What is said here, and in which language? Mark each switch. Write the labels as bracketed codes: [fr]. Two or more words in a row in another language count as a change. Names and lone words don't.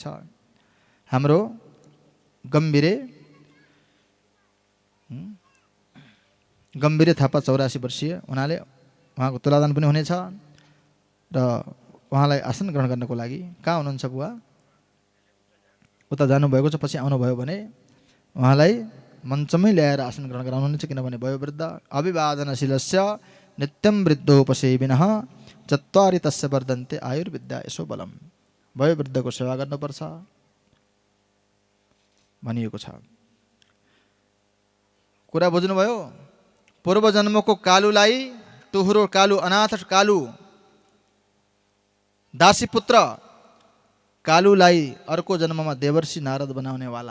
[ne] हाम्रो गम्भीरे थापा 84 वर्षीय हुनाले उहाँको तुलादान पनि हुनेछ र उहाँलाई आसन ग्रहण गर्नको लागि कहाँ हुनुहुन्छ बुवा? उता जानुभएको छ। पछि आउनुभयो भने उहाँलाई मञ्चमै ल्याएर आसन ग्रहण गराउनुहुन्छ। [sa] किनभने वयोवृद्ध अभिवादनशीलस्य नित्यं वृद्धोपसेविनः चत्वारि तस्य वर्धन्ते आयुर्विद्या यसो बलम। [ne] वयोवृद्धको सेवा गर्नुपर्छ भनिएको छ। कुरा बुझ्नुभयो? पूर्व जन्मको कालुलाई, टुहुरो कालु, अनाथ कालु, दासी पुत्र कालुलाई अर्को जन्ममा देवर्षि नारद बनाउनेवाला।